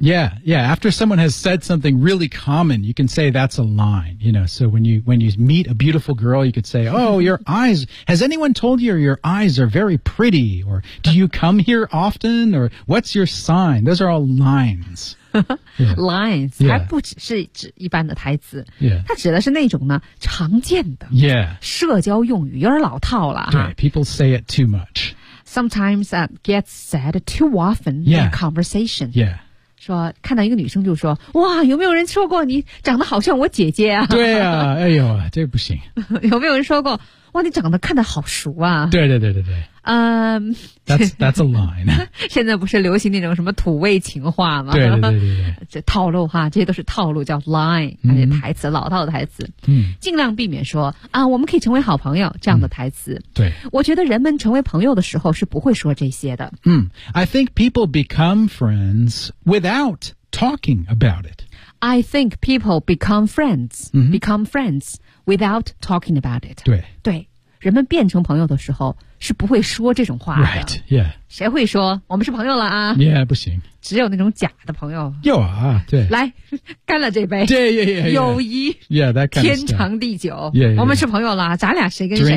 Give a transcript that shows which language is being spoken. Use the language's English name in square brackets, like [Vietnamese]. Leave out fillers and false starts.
[English] yeah after someone has said something really common you can say that's a line you know so when you meet a beautiful girl you could say oh your eyes has anyone told you your eyes are very pretty or do you come here often or what's your sign those are all lines yeah. Lines, yeah. [Chinese] 还不只是指一般的台词、 [English] yeah. [Chinese] 它指的是那种呢常见的、 [English] yeah. [Chinese] 社交用语有点老套了对 [English] people say it too much Sometimes that gets said too often、 yeah. in conversation、 yeah. [Chinese] 说看到一个女生就说哇有没有人说过你长得好像我姐姐啊对啊哎呦这不行有没有人说过哇你长得看得好熟啊 [English] 对That's a line. [Chinese] 现在不是流行那种什么土味情话吗对。这套路哈这些都是套路叫 line, 而且台词老套的台词。尽量避免说啊我们可以成为好朋友这样的台词。对。我觉得人们成为朋友的时候是不会说这些的。 [English] I think people become friends without talking about it. I think people become friends without talking about it. [Chinese] 对。人们变成朋友的时候是不会说这种话的 [English] Right, yeah. [Chinese] 谁会说我们是朋友了啊 [English] Yeah, [Chinese] 不行。只有那种假的朋友。有啊对。来干了这杯。对。友谊。 [English] Yeah, that kind of [Chinese] 天长地久。 [English] Yeah. [Chinese] 我们是朋友了咱俩谁跟谁啊